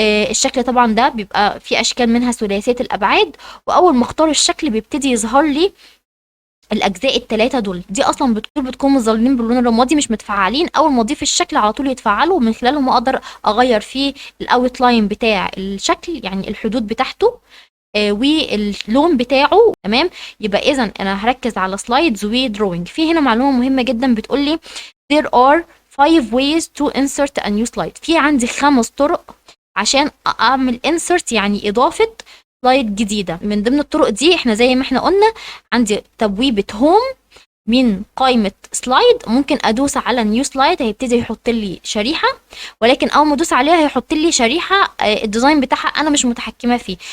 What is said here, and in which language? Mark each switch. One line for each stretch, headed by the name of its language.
Arabic: الشكل طبعا ده بيبقى في اشكال منها ثلاثيه الابعاد، واول ما اختار الشكل بيبتدي يظهر لي الاجزاء الثلاثه دول. دي اصلا بتكون مظللين باللون الرمادي مش متفعلين، اول ما اضيف الشكل على طول يتفعلوا، ومن خلالهم اقدر اغير فيه الاوت لاين بتاع الشكل يعني الحدود بتاعته واللون بتاعه. تمام، يبقى اذا انا هركز على سلايدز ودروينج. في هنا معلومه مهمه جدا بتقول لي
English: there are 5 ways to insert a new slide.
Arabic: في عندي 5 طرق عشان اعمل insert يعني اضافه سلايد جديده. من ضمن الطرق دي احنا زي ما احنا قلنا عندي تبويبه هوم من قائمة سلايد ممكن ادوس على نيو سلايد هيبتدي يحط لي شريحة، ولكن اول ما ادوس عليها هيحط لي شريحة الديزاين بتاعها انا مش متحكمة فيه.